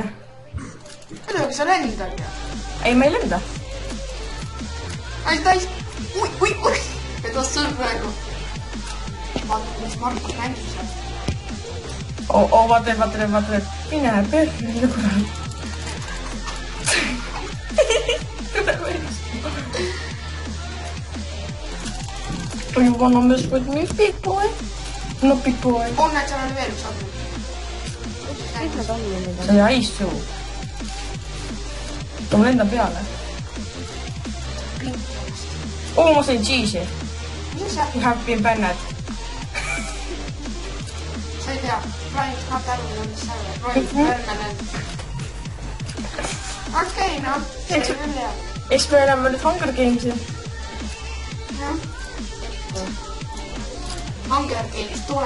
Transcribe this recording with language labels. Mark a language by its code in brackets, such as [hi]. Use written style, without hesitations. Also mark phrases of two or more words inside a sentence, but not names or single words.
[et] Muidugi sa lendad ju. Ei, ma ei lenda. Ai täis. Ui. Et vast sõrm praegu. Vaata, mis Markus mängib seal. Vaata. Mine perre, kurat. [en] You wanna mess with me, big boy? No, big boy. [et] On näed, seal oli veel üks admin. Mis nad on nüüd? See oli [en] ice show. [et] Ma lendan peale. Ma sain cheese'i. Mis see? [en] You have been banned. [et] Sa ei tea. Brian Scott Arvin on mis seal. Brian Permanent. Okei, noh. See oli küll hea. Eks me oleme nüüd Hunger Games'i. Jah. Hunger Games tule.